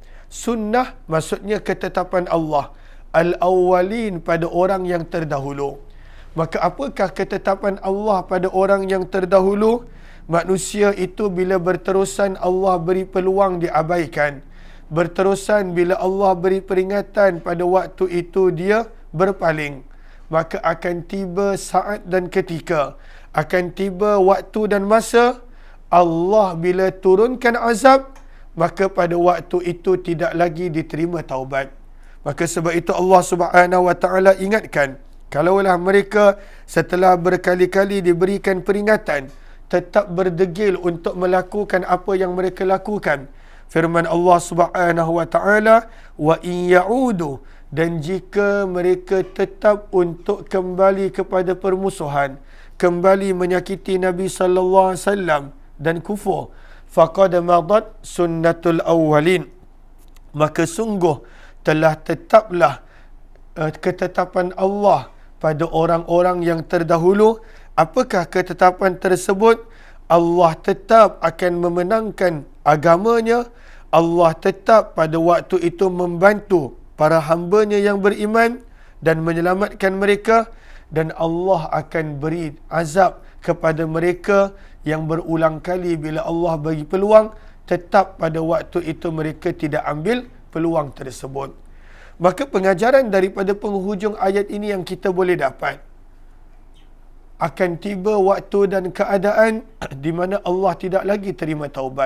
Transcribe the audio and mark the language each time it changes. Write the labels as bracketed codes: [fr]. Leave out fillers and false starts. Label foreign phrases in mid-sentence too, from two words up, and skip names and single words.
[ms] Sunnah maksudnya ketetapan Allah, al-awwalin pada orang yang terdahulu. Maka apakah ketetapan Allah pada orang yang terdahulu? Manusia itu bila berterusan Allah beri peluang diabaikan. Berterusan bila Allah beri peringatan pada waktu itu dia berpaling. Maka akan tiba saat dan ketika, akan tiba waktu dan masa Allah bila turunkan azab, maka pada waktu itu tidak lagi diterima taubat. Maka sebab itu Allah [ar] Subhanahu wa taala [ms] ingatkan, kalaulah mereka setelah berkali-kali diberikan peringatan tetap berdegil untuk melakukan apa yang mereka lakukan. Firman Allah [ar] Subhanahu wa taala, wa in ya'udu, [ms] dan jika mereka tetap untuk kembali kepada permusuhan, kembali menyakiti Nabi [ar] sallallahu alaihi wasallam [ms] dan kufur, [ar] faqad madat sunnatul awwalin, [ms] maka sungguh telah tetaplah ketetapan Allah pada orang-orang yang terdahulu. Apakah ketetapan tersebut? Allah tetap akan memenangkan agamanya. Allah tetap pada waktu itu membantu para hambanya yang beriman dan menyelamatkan mereka, dan Allah akan beri azab kepada mereka yang berulang kali bila Allah bagi peluang, tetap pada waktu itu mereka tidak ambil peluang tersebut. Maka pengajaran daripada penghujung ayat ini yang kita boleh dapat, akan tiba waktu dan keadaan di mana Allah tidak lagi terima taubat.